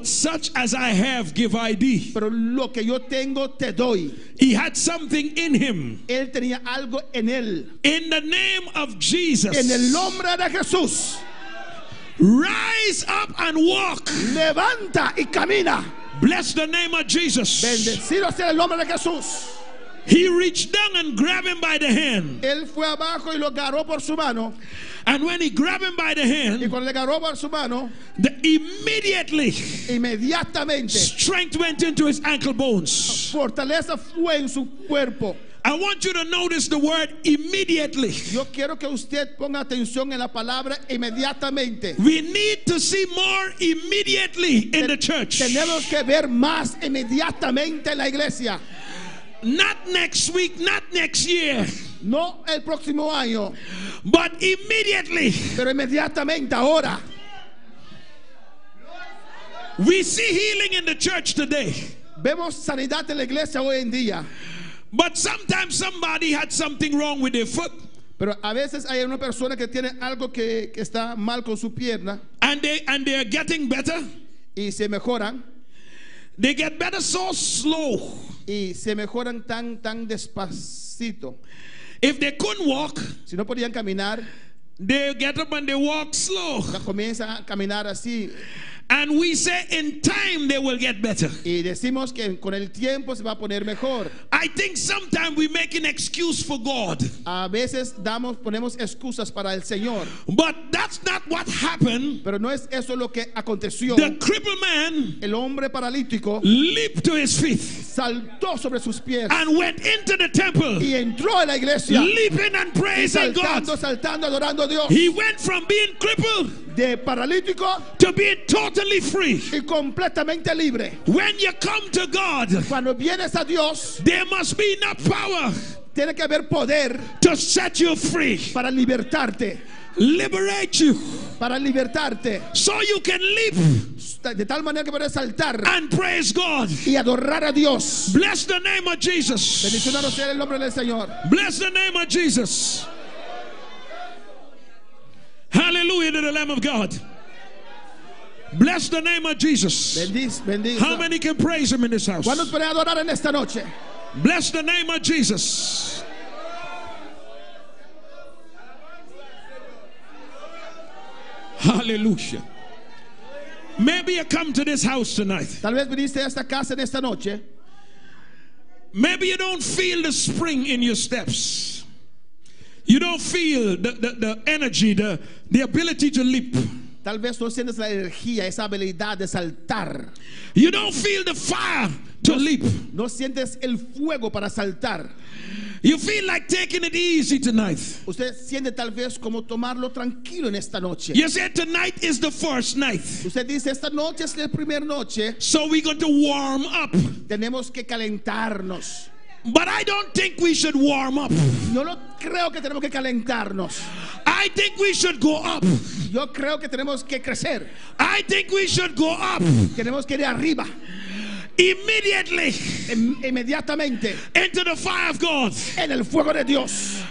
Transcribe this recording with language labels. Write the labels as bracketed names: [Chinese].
[English] But such as I have give I thee. [Spanish] Pero lo que yo tengo te doy. [English] He had something in him. [Spanish] Él tenía algo en él. [English] In the name of Jesus, [Spanish] En el nombre de Jesús, [English] rise up and walk. [Spanish] levanta y camina. [English] Bless the name of Jesus. [Spanish] Bendecido sea el nombre de Jesús. [English] He reached down and grabbed him by the hand. [Spanish] Él fue abajo y lo agarró por su mano. [English] And when he grabbed him by the [Spanish] Y [English] hand, [Spanish] cuando le agarró por su mano, [English] immediately [Spanish] inmediatamente [English] strength went into his ankle bones. [Spanish] fortaleza fue en su cuerpo. [English] I want you to notice the word immediately. [Spanish] Yo quiero que usted ponga atención en la palabra inmediatamente. [English] We need to see more immediately in the church. [Spanish] Tenemos que ver más inmediatamente en la iglesia. [English] Not next week, not next year, [Spanish] No el próximo año, [English] but immediately. [Spanish] pero inmediatamente ahora. [English] We see healing in the church today. [Spanish] Vemos sanidad en la iglesia hoy en día. [English] But sometimes somebody had something wrong with their foot. [Spanish] Pero a veces hay una persona que tiene algo que está mal con su pierna [English] And they are getting better. [Spanish] y se mejoran. [English] They get better so slow. [Spanish] Y se mejoran tan despacito. [English] If they couldn't walk, [Spanish] Si no podían caminar, [English] they get up and they walk slow. [Spanish] comienzan a caminar así. [English] And we say in time they will get better. [Spanish] Y decimos que con el tiempo se va a poner mejor. [English] I think sometimes we make an excuse for God. [Spanish] A veces ponemos excusas para el Señor. [English] But that's not what happened. [Spanish] Pero no es eso lo que aconteció. [English] The crippled man [Spanish] El hombre paralítico [English] leaped to his feet [Spanish] saltó sobre sus pies [English] and went into the temple, [Spanish] y entró a la iglesia. [English] leaping and [Spanish] Y [English] praising God. [Spanish] saltando, adorando a Dios. [English] He went from being crippled [Spanish] De paralítico [English] to being totally free. [Spanish] y completamente libre. [English] When you come to God, [Spanish] Cuando vienes a Dios, [English] there must be enough power [Spanish] tiene que haber poder [English] to set you free, [Spanish] para libertarte. [English] liberate you, [Spanish] Para libertarte. [English] so you can leap [Spanish] De tal manera que puedes saltar [English] and praise God. [Spanish] y adorar a Dios. [English] Bless the name of Jesus. [Spanish] Bendicionado sea el nombre del Señor. [English] Bless the name of Jesus. Hallelujah to the Lamb of God. Bless the name of Jesus. [Spanish] Bendice. [English] How many can praise him in this house? [Spanish] ¿Cuántos pueden adorar en esta noche? [English] Bless the name of Jesus. Hallelujah. Maybe you come to this house tonight. [Spanish] Tal vez viniste a esta casa en esta noche. [English] Maybe you don't feel the spring in your steps. You don't feel the energy, the ability to leap. [Spanish] Tal vez no sientes la energía, esa habilidad de saltar. [English] You don't feel the fire to leap. [Spanish] No sientes el fuego para saltar. [English] You feel like taking it easy tonight. [Spanish] Usted siente tal vez como tomarlo tranquilo en esta noche. [English] You said tonight is the first night. [Spanish] Usted dice, esta noche es la primera noche. [English] So we're going to warm up. [Spanish] Tenemos que calentarnos. [English] But I don't think we should warm up. [Spanish] Yo no creo que tenemos que calentarnos. [English] I think we should go up. [Spanish] Yo creo que tenemos que crecer. [English] I think we should go up. [Spanish] Tenemos que ir arriba. [English] Immediately [Spanish] Inmediatamente [English] into the fire of God. [Spanish] en el fuego de Dios.